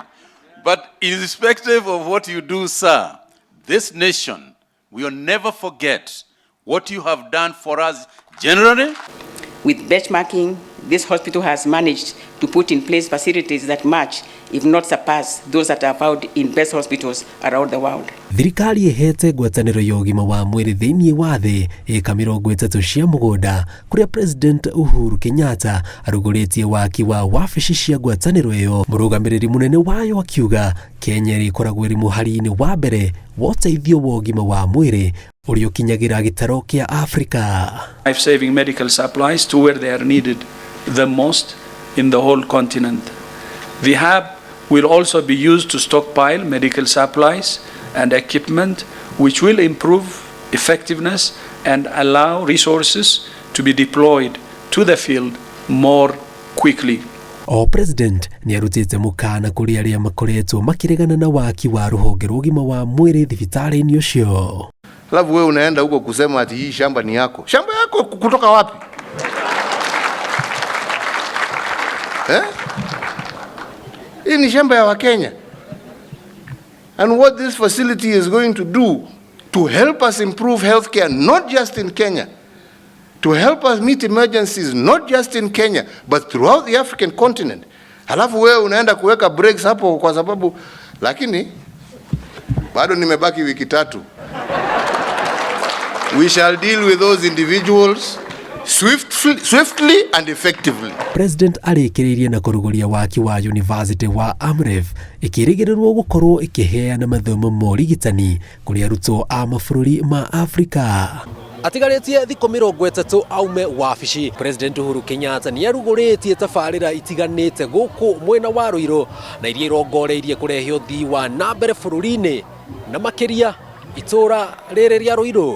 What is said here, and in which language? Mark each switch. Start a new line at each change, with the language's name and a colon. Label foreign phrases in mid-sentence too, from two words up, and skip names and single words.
English: But irrespective of what you do, sir, this nation will never forget what you have done for us generally. With benchmarking, this hospital has managed to put in place facilities that match, if not surpass, those that are found in best hospitals around the world.
Kikuyu: Thirikari ihete ngwatanĩro ya ũgima wa mwĩrĩ thĩinĩ wa thĩ ĩka 30 cia mũgũnda kũrĩa President Uhuru Kenyatta arugũrĩtie waki wa wabici cia ngwatanĩro ĩyo. Mũrũgamĩrĩri mũnene wayo akiuga Kenya ĩkoragwo ĩrĩ mũhari-inĩ wa mbere wa ũteithio wa ũgima wa mwĩrĩ ũrĩa ũkinyagĩra gĩtaro kĩa Africa.
English: Life-saving medical supplies to where they are needed the most in the whole continent. The hub will also be used to stockpile medical supplies and equipment, which will improve effectiveness and allow resources to be deployed to the field more quickly.
Kikuyu: President ni arutite mukana kuri aria makoretwo makiregana na waki wa ruhonge rwa ũgima wa mwĩrĩ thibitarĩ-inĩ ũcio.
Swahili: Alafu wewe unaenda huko kusema ati hii shamba ni yako. Shamba yako kutoka wapi? Hii ni shamba ya Wakenya.
English: And what this facility is going to do to help us improve healthcare, not just in Kenya, to help us meet emergencies, not just in Kenya, but throughout the African continent.
Swahili: Halafu wewe unaenda kuweka breaks hapo kwa sababu, lakini bado nimebaki wiki 3.
English: We shall deal with those individuals swiftly and effectively.
Kikuyu: President arĩkĩrĩirie na kũrugũria waki wa University wa Amref ĩkĩrĩgĩrĩrwo gũkorwo ĩkĩheana mathomo ma ũrigitani kũrĩ arutwo a mabũrũri ma Africa. Atigarĩtie thikũ 30 aume wabici, President Uhuru Kenyatta nĩ arugũrĩtie tabarĩra itiganĩte gũkũ mwena wa Ruiru na iria irongoreirie kũrehe ũthii wa na mbere bũrũri-inĩ na makĩria itũra rĩrĩ rĩa Ruiru.